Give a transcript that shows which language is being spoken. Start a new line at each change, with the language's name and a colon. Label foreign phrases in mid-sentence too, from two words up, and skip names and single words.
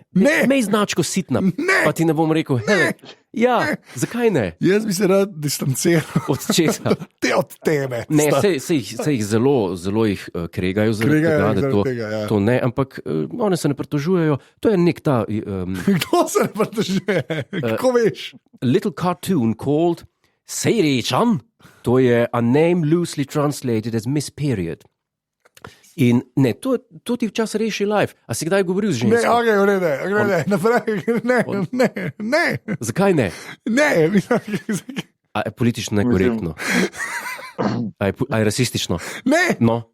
Slovenian: Imej značko sitna, pa ti ne bom rekel, zakaj ne? Jaz bi se rad distanciral. Od česa? Od tebe. Ne, se jih zelo jih kregajo zaradi tega, da to ne, ampak one se ne pritožujejo. To je nek ta... Kdo se ne pritožuje? Kako veš?
English: Little cartoon called Seiri-chan.
Slovenian: To je
English: a name loosely translated as Miss Period.
Slovenian: In ne, to ti včasih reši life. A si kdaj govoril z žensko? Ne, ne. Zakaj ne? Ne. A je politično nekorektno. A je rasistično? Ne, No.